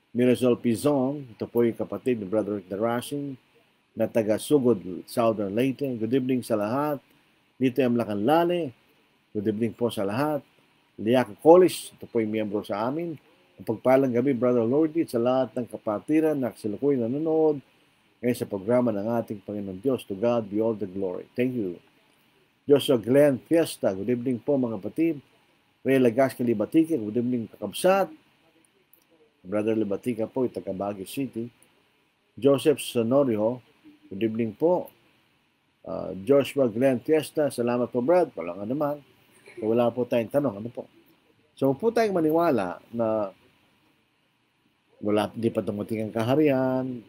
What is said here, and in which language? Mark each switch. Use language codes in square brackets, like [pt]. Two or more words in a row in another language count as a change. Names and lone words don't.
[tl] Mirasol Pizon, ito po yung kapatid ni Brother Rick Darashing, na taga Sugod, Southern Leyte. [en] Good evening [tl] sa lahat. Dito yung Lacanlale. [en] Good evening [tl] po sa lahat. Liaca College, ito po yung miyembro sa amin. Ang pagpalang gabi, Brother Lordy, sa lahat ng kapatiran na silukoy nanonood ngayon sa programa ng ating Panginoon Diyos. [en] To God be all the glory. Thank you. Joshua Glenn Fiesta, good evening [tl] po mga kapatid. [en] Ray Lagasca Libatique, good evening kakabsat. [tl] Brother Libatica po, taga Baguio City. [en] Joseph Sonorio, good evening po. [tl] Joshua Glenn Fiesta, salamat po Brad. Walang naman. Wala po tayong tanong. Ano po? So po tayong maniwala na di pa dumating ang kaharian.